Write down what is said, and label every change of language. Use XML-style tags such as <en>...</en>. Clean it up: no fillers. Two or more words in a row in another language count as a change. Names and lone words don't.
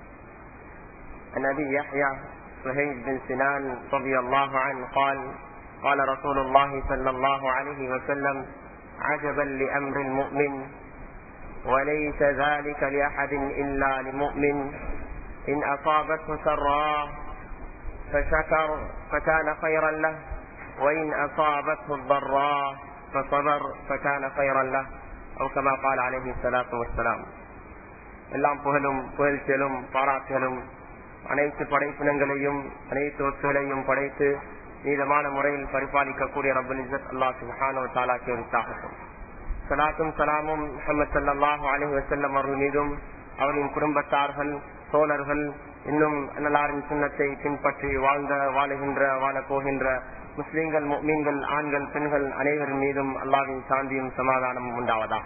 <ar>عن أبي يحيى سهيل بن سنان رضي الله عنه قال: قال رسول الله صلى الله عليه وسلم: عجبا لأمر المؤمن وليس ذلك لأحد إلا لمؤمن إن أصابته سراء فشكر فكان خيرا له وإن أصابته الضراء فصبر فكان خيرا له أو كما قال عليه الصلاة والسلام.</ar> <ta>எல்லாம் புகழும் புகழ்ச்சிகளும் பாராட்டுகளும் அனைத்து படைப்பினங்களையும் அனைத்து வஸ்துகளையும் படைத்து நீதமான முறையில் பரிபாலிக்கக்கூடிய</ta> <ar>رب العزة الله سبحانه وتعالى</ar> <ta>உரித்தாகட்டும். ஸலாத்தும் ஸலாமும் முஹம்மது</ta> <ar>صلى الله عليه وسلم</ar> <ta>அவர்கள் மீதும் அவர்களின் குடும்பத்தார்கள் தோழர்கள் இன்னும் அன்னலாரின் சுன்னத்தை பின்பற்றி வாழுகின்ற வாழப் போகின்ற முஸ்லிம்கள் முஃமின்கள் ஆண்கள் பெண்கள் அனைவரின் மீதும் அல்லாஹ்வின் சாந்தியும் சமாதானமும் உண்டாவதாக.</ta>